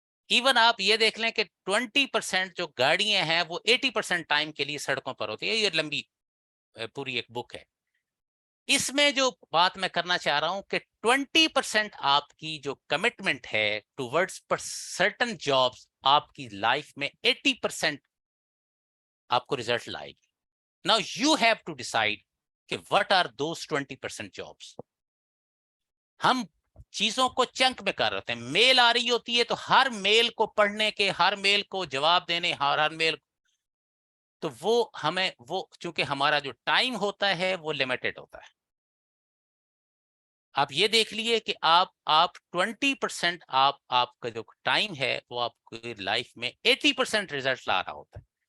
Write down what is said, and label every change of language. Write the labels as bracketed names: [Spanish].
[Urdu] Even آپ یہ دیکھ لیں کہ 20% جو گاڑیاں ہیں وہ 80% ٹائم کے لیے سڑکوں پر ہوتی ہے. یہ لمبی پوری ایک بک ہے. اس میں جو بات میں کرنا چاہ رہا ہوں کہ 20% آپ کی جو کمٹمنٹ ہے ٹوورڈز سرٹن جابس آپ کی لائف میں 80% آپ کو ریزلٹ لائے گی. [English] Now you have to decide کہ what are those 20% jobs. [Urdu] ہم چیزوں کو چنک میں کر رہتے ہیں. میل آ رہی ہوتی ہے تو ہر میل کو پڑھنے کے, ہر میل کو جواب دینے, ہر میل تو وہ ہمیں وہ چونکہ ہمارا جو ٹائم ہوتا ہے وہ لمیٹڈ ہوتا ہے. آپ یہ دیکھ لیے کہ آپ 20% آپ کا جو ٹائم ہے وہ آپ کی لائف میں 80% ریزلٹ لا رہا ہوتا ہے.